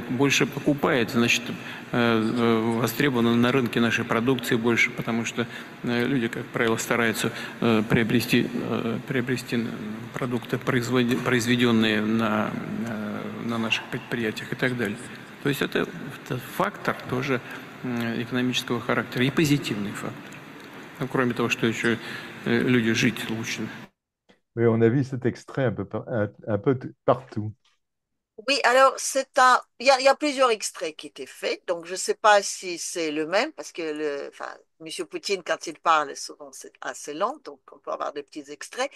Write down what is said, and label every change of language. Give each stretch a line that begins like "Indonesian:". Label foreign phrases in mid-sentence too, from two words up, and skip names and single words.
Russian: Больше покупает, значит, востребовано на рынке нашей продукции больше, потому что люди, как правило, стараются приобрести продукты, произведенные на наших предприятиях и так далее. То есть это фактор тоже экономического характера и позитивный фактор. Ну, кроме того, что еще люди жить лучше.
French: Oui, on a vu cet extrait un peu partout. Oui, alors il y a plusieurs extraits qui étaient faits, donc je ne sais pas si c'est le même, parce que M. Poutine, quand il parle, souvent c'est assez lent, donc on peut avoir des petits extraits.